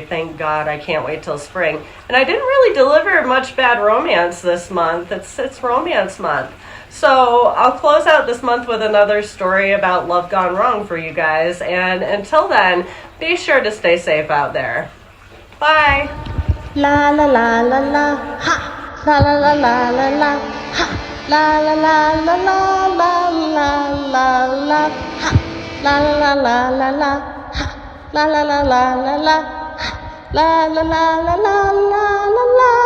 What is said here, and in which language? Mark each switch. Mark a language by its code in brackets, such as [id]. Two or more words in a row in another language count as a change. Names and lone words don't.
[en] Thank God, I can't wait till spring. And I didn't really deliver much bad romance this month. It's romance month. So I'll close out this month with another story about love gone wrong for you guys. And until then, be sure to stay safe out there. Bye! La la la la la, ha! La la la la la la, ha! La la la la la la la la la, ha! La la la la la, ha! La la la la la la, ha! La la la la la la la.